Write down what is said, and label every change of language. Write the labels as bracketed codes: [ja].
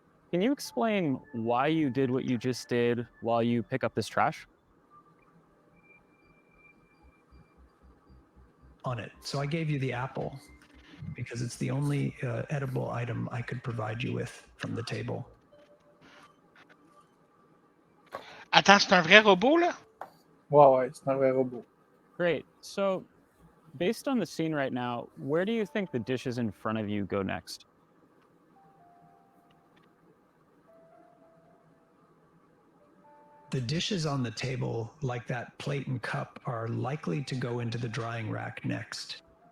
[en] Can you explain why you did what you just did while you pick up this trash? On it. So I gave you the apple because it's the only edible item I could provide you with from the table. [fr] Attends, c'est un vrai robot, là? Ouais, c'est un vrai robot. [en] Great. So, based on the scene right now, where do you think the dishes in front of you go next? The dishes on the table, like that plate and cup, are likely to go into the drying rack next.